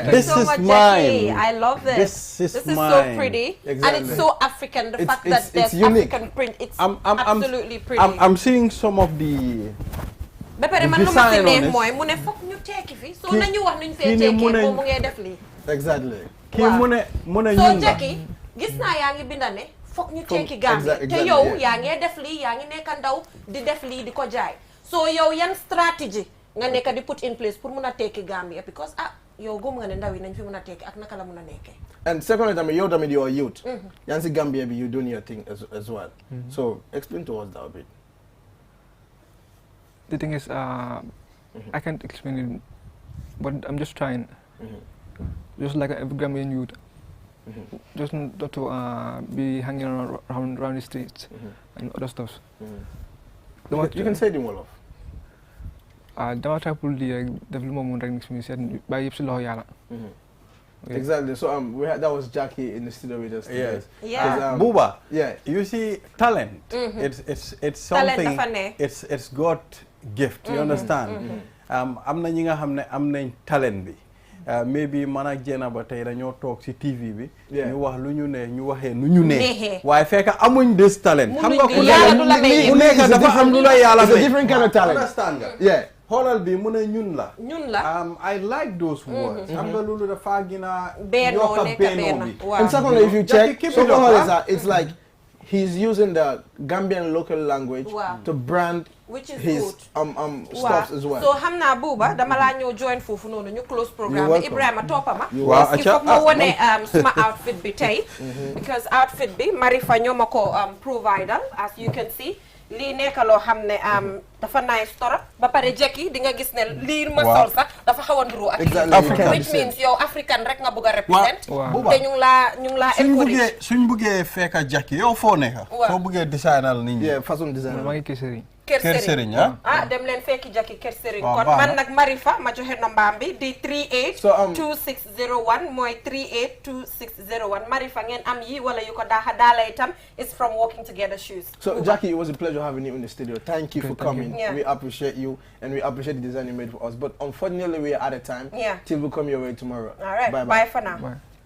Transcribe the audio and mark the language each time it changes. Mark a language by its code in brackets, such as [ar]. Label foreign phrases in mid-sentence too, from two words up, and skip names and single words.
[en] Thank you so much, Jackie. I love this. This is so pretty, and it's so African. The fact that there's African print, it's absolutely pretty. I'm seeing some of the design on it. Exactly. So Jackie, [wo] gis na yaa ngi binda ne foog ñu tekki Gambia te yow yaa ngi def lii yaa ngi nekk ndaw di def lii di ko jaay so yow yan stratégie nga nekk di [en] put in place [wo] pour mun a tekki Gambia because yow gëm nga ne ndaw yi nañ fi mun a tekki ak naka la mun a nekkee. [en] And secondly, [wo] tamit yow tamit [en] you are youth. [wo] yaa ngi si Gambia bi [en] you doing your thing as well. So explain to us that a bit. The thing is, I can't explain it, but I'm just trying. Just like every Gambian youth, just not to be hanging around the streets and other stuff. You can say the Wolof. [wo] Dama try [fr] pour dire [wo] def lu ma mun rek nix mi seet bàyyi yëpp si loxo yàlla. [en] Exactly. So that was Jackie in the studio with us today. Yeah. Buba. Yeah. You see, talent. It's something. It's God gift. You understand? [wo] am na ñi nga xam ne am nañ talent bi. Maybe man ak Jena ba tey dañoo toog ci TV bi. ñu wax lu ñu ne ñu waxee nu ñu ne. waaye fekk amuñ [en] this talent. [wo] xam nga ku nekk dafa am lu la yàlla may. [en] It's a different kind of talent. [wo] Understand nga? [en] Yeah. [wo] xoolal bi mu ne ñun la. ñun la. [en] I like those words. [wo] xam nga loolu dafa gina bennoo nekk benn. [en] And secondly, if you check, so it's like he's using the Gambian local language to brand his stuff as well. So [wo] xam naa Buuba dama laa ñëw join foofu noonu ñu close programme bi Ibrahima toppa ma. waaw [fr] il faut [wo] ma wone suma outfit bi tey. Because outfit bi Marifa ñoo ma ko providal [en] as you can see. [wo] lii nekk loo xam ne dafa nice torop ba pare jekki di nga gis ne lii ma sol sax dafa xaw a nduru ak [en] which means [wo] yow African rek nga bëgg a represent te ñu ngi laa encourage suñ bëggee fekk jekki yow foo nekk soo bëggee designal nit ñi [fr] façon design [wo] maa ngi Kër Kër Serigne dem leen fekki Jackie Kër Serigne kon man nag Marifa ma joxe nombaam bi di 382601 mooy 382601 Marifa ngeen am yi wala yu ko daala itam [en] is from [wo] Walking Together shoes. [en] So Jackie, it was a pleasure having you in the studio. Thank you for coming. We appreciate you and we appreciate the design you made for us. But unfortunately we are out of time. Till we come your way tomorrow. All right. Bye for now. Bye.